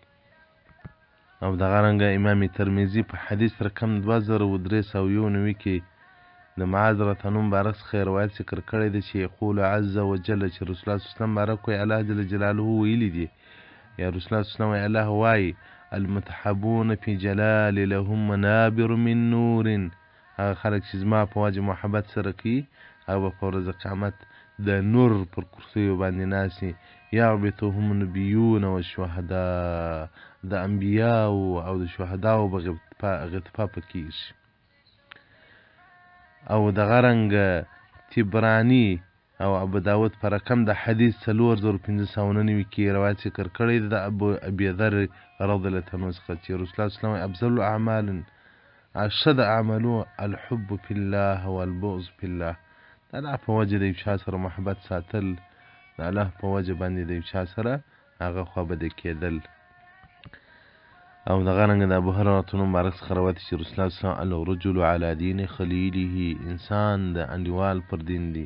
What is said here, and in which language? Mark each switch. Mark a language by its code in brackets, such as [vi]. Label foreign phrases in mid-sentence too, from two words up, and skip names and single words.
[ps] او دغه رنګه امام ترمذي په حدیث رقم 2391 کې د معاذ [ar] رضی الله [ps] مبارک څخه روایت ذکر کړی دی چې [ar] یقول عز وجل، [ps] چې رسول الله [ar] صلی الله علیه وسلم [ps] بارک وایي الله جل جلاله ویلي دي، یا رسول الله [ar] صلی الله علیه وسلم [ps] وایي الله وایي [ar] المتحبون فی جلال لهم منابر من نور، [ps] هغه خلک چې زما په وجه محبت سره کوي هغه به په ورځ قیامت د نور پر کرسیو باندې ناسي. [ar] یغبطهم النبیون والشهداء، [ps] د انبیاو او د شهداو به غطفه پکېږي. او دغه رنګه تبرانی او ابو داود په رقم د حدیث 4599 کې روایت ذکر کړی د ابي ذر [ar] رضی الله عنه [ps] څخه چې رسول الله [ar] صلی الله علیه وسلم افضل الاعمال اشد اعمالو الحب فی الله [ps] والبغض فی الله، د الله په وجه د یو چا سره محبت ساتل، د الله په وجه باندې د یو چا سره هغه خوابدی کېدل. او دغه رنګه د ابو هريره مبارک څخه روایت چې رسول الله [ar] صلی الله علیه وسلم الرجل علی دین خلیله، [ps] انسان د انډیوال پر دین دی.